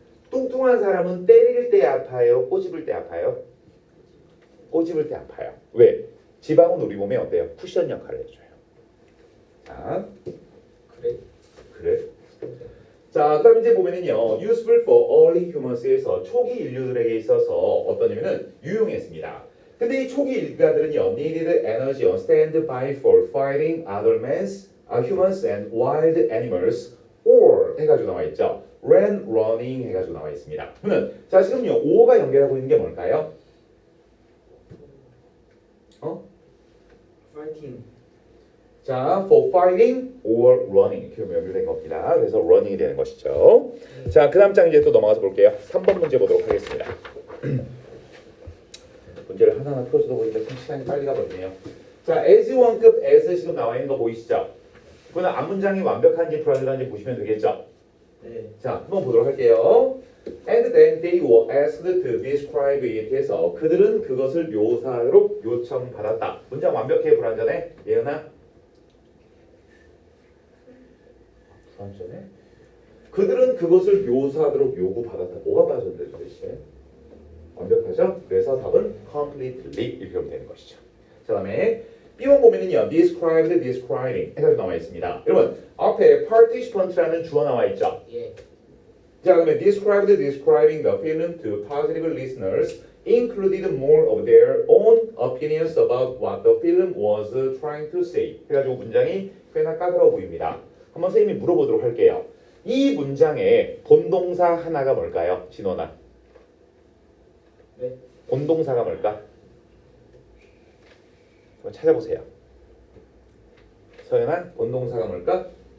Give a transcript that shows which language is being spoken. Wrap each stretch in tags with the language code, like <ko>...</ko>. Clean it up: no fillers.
<ko>뚱뚱한 사람은 때릴 때 아파요? 꼬집을 때 아파요? 꼬집을 때 아파요. 왜? 지방은 우리 몸에 어때요? 쿠션 역할을 해줘요. 자, 그래. 자, 그다음 이제 보면은요,</ko> <en>useful for early humans</en> <ko>에서 초기 인류들에게 있어서 어떠냐면은 유용했습니다. 근데 이 초기 인간들은요,</ko> <en>needed energy on standby for fighting other humans and wild animals, or</en> <ko>해가지고 나와 있죠. ran, running 해가지고 나와 있습니다. 그러면 자 지금요, 5가 연결하고 있는 게 뭘까요?</ko> <en>파이팅</en> <ko>자,</ko> <en>for fighting or running</en> <ko>이렇게 연결된 겁니다. 그래서 running이 되는 것이죠. 자, 그 다음 장 이제 또 넘어가서 볼게요. 3번 문제 보도록 하겠습니다. 문제를 하나하나 풀어주다 보니까 참 시간이 빨리 가버리네요. 자, as 1급 as 지금 나와 있는 거 보이시죠? 그거는 앞문장이 완벽한지 불완전한지 보시면 되겠죠? 네. 자, 한번 보도록 할게요.</ko> <en>And then they were asked to describe it</en> <ko>해서 그들은 그것을 묘사하도록 요청받았다. 문장 완벽해 불완전해? 예은아? 불완전해? 그들은 그것을 묘사하도록 요구받았다. 뭐가 빠졌는데 도대체? 완벽하죠? 그래서 답은 completely 이렇게 하면 되는 것이죠. 자, 다음에 B1 보면은요, described, describing 해서 나와 있습니다. 여러분, 앞에 participant라는 주어 나와 있죠? 예.</ko> <en>자, 그러면 described, describing the film to positive listeners included more of their own opinions about what the film was trying to say.</en> <ko>그래가지고 문장이 꽤나 까다로워 보입니다. 한번 선생님이 물어보도록 할게요. 이 문장의 본동사 하나가 뭘까요? 진원아. 네. 본동사가 뭘까? 한번 찾아보세요. 서연아, 본동사가 뭘까?</ko>